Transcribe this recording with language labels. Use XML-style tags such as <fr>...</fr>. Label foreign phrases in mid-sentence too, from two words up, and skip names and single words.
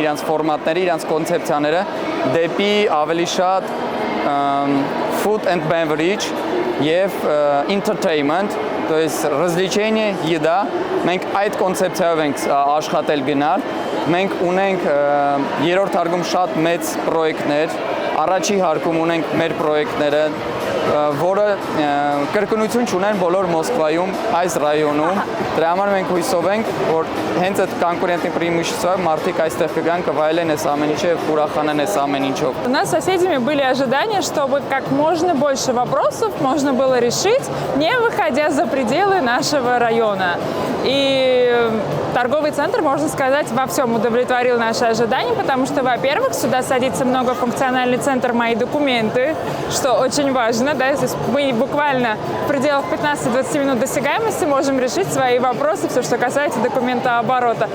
<hy>իրենց ֆորմատները, իրենց կոնցեպցիաները դեպի ավելի շատ</hy> <en>food and beverage</en> <hy>եւ entertainment,</hy> <ru>то есть развлечение, еда։</ru> <hy>Մենք այդ կոնցեպցիայով ենք աշխատել գնալ։ Մենք ունենք երրորդ հարկում շատ մեծ պրոյեկտներ, առաջի հարկում ունենք մեր պրոյեկտները, որը կրկնություն չունեն բոլոր Մոսկվայում, այս ռայոնում։ Դրա համար մենք հույսով ենք, որ հենց այդ</hy> <ru>конкурентное преимущество</ru> <hy>մարդիկ այստեղ կգան, կվայելեն այս ամեն ինչը եւ ուրախանան այս ամեն ինչով։</hy> <ru>У нас с соседями были ожидания, чтобы как можно больше вопросов можно было решить, не выходя за пределы нашего района. И торговый центр, можно сказать, во всем удовлетворил наши ожидания, потому что, во-первых, сюда садится многофункциональный центр «Мои документы», что очень важно, да, то есть мы буквально в пределах 15-20 минут досягаемости можем решить свои вопросы, все, что касается документооборота.</ru>